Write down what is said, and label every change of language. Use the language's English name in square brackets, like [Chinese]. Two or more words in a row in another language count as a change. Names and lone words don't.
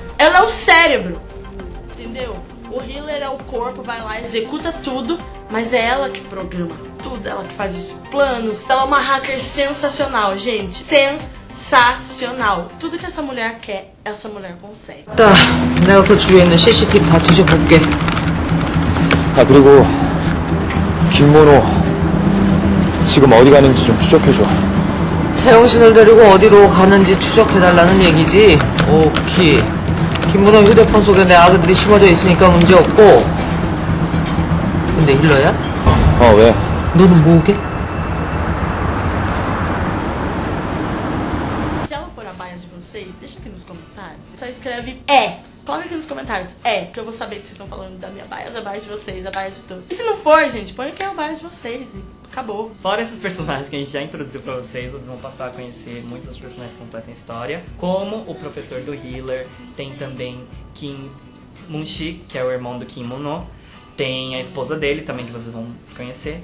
[Portuguese] Ela é o cérebro, entendeu? O Healer é o corpo, vai lá, executa tudo, mas é ela que programa tudo, ela que faz os planos. Ela é uma hacker sensacional, gente. Sensacional. Tudo que essa mulher quer, essa mulher consegue. [Korean] 나 내가 그 주위에 있는 CCTV 다 뒤져볼게. 아, 그리고 김모노 지금 어디 가는지 좀 추적해줘. 채영신을 데리고 어디로 가는지 추적해달라는 얘기지. 오케이. 김문호 휴대폰 속에 내 아그들이 심어져 있으니까 문제없고. 근데 힐러야? 왜? 너는 뭐게? [Portuguese] Se ela for a baia de vocês, deixa aqui nos comentários. Só escreve coloca aqui nos comentários, que eu vou saber que vocês estão falando da minha baia, a baia de vocês, a baia de todos. E se não for, gente, põe aqui a baia de vocês e acabou. Fora esses personagens que a gente já introduziu pra vocês, vocês vão passar a conhecer muitos dos personagens que completam a história, como o professor do Healer, tem também Kim Munshi, que é o irmão do Kim Mono, tem a esposa dele também, que vocês vão conhecer.